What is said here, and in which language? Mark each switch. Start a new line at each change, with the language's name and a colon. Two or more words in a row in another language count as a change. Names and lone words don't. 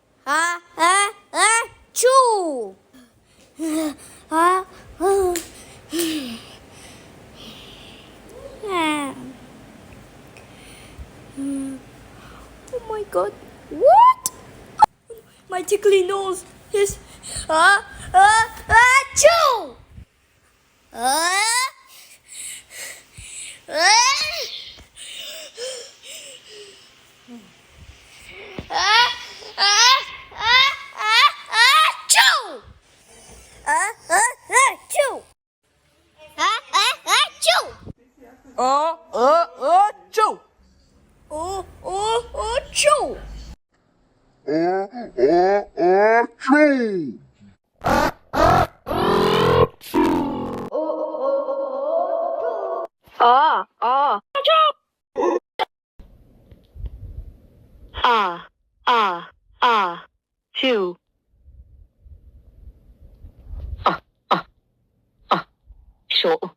English: Choo. Ah, ah. Oh my God! What? My tickly nose. Yes. Choo. Choo. Choo. Choo. Choo. Choo. Choo. Two. Sure.